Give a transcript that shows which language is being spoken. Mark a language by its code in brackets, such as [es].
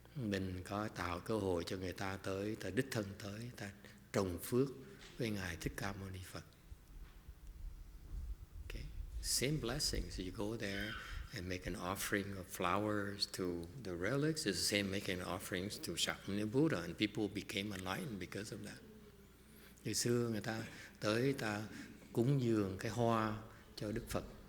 [vi] Mình có tạo cơ hội cho người ta tới, ta đích thân tới, ta trồng phước với Ngài Thích Ca Mâu Ni Phật. [en] Okay. Same blessings. You go there and make an offering of flowers to the relics. It's the same making offerings to Shakyamuni Buddha, and people became enlightened because of that. [vi] Từ xưa người ta tới ta cúng dường cái hoa cho Đức Phật.